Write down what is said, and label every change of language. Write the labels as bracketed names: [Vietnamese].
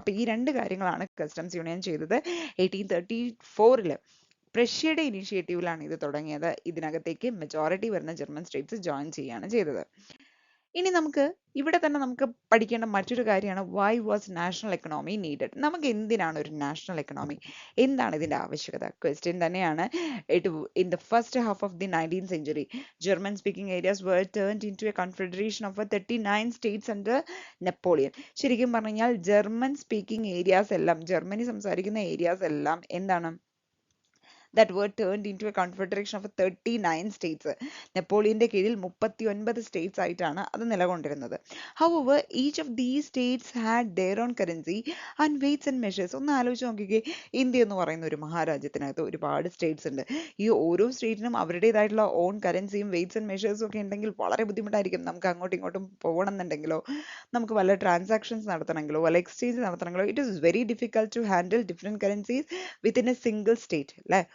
[Malayalam] അപ്പൊ ഈ രണ്ട് കാര്യങ്ങളാണ് കസ്റ്റംസ് യൂണിയൻ ചെയ്തത്. 1834 പ്രഷ്യയുടെ ഇനീഷ്യേറ്റീവിലാണ് ഇത് തുടങ്ങിയത്. ഇതിനകത്തേക്ക് മെജോറിറ്റി വരുന്ന ജർമ്മൻ സ്റ്റേറ്റ്സ് ജോയിൻ ചെയ്യുകയാണ് ചെയ്തത്. ഇനി നമുക്ക് ഇവിടെ തന്നെ നമുക്ക് പഠിക്കേണ്ട മറ്റൊരു കാര്യമാണ് [English] Why was national economy needed. [Malayalam] നമുക്ക് എന്തിനാണ് ഒരു നാഷണൽ എക്കണോമി, എന്താണ് ഇതിന്റെ ആവശ്യകത? ക്വസ്റ്റ്യൻ തന്നെയാണ്. [English] In the first half of the 19th century, German speaking areas were turned into a confederation of 39 states under Napoleon. [Malayalam] ശരിക്കും പറഞ്ഞു കഴിഞ്ഞാൽ ജർമ്മൻ സ്പീക്കിംഗ് ഏരിയാസ് എല്ലാം, ജർമ്മനി സംസാരിക്കുന്ന ഏരിയാസ് എല്ലാം എന്താണ്? [English] that were turned into a confederation of 39 states. [Malayalam] നെപ്പോളിയന്റെ കീഴിൽ 39 states ആയിട്ടാണ് അത് നിലകൊണ്ടിരുന്നത്. [English] However, each of these states had their own currency and weights and measures. [Malayalam] ഒന്ന് ആലോചിച്ച് നോക്കിക്കേ, ഇന്ത്യ എന്ന് പറയുന്ന ഒരു മഹാരാജ്യത്തിനകത്ത് ഒരുപാട് സ്റ്റേറ്റ്സ് ഉണ്ട്. ഈ ഓരോ സ്റ്റേറ്റിനും അവരുടേതായിട്ടുള്ള ഓൺ കറൻസിയും വെയ്റ്റ്സ് ആൻഡ് മെഷേഴ്സും ഒക്കെ ഉണ്ടെങ്കിൽ വളരെ ബുദ്ധിമുട്ടായിരിക്കും. നമുക്ക് അങ്ങോട്ടും ഇങ്ങോട്ടും പോകണം എന്നുണ്ടെങ്കിലോ, നമുക്ക് വല്ല ട്രാൻസാക്ഷൻസ് നടത്തണമെങ്കിലോ വല്ല exchange നടത്തണമെങ്കിലോ, [English] it is very difficult to handle different currencies within a single state [Malayalam] അല്ലേ.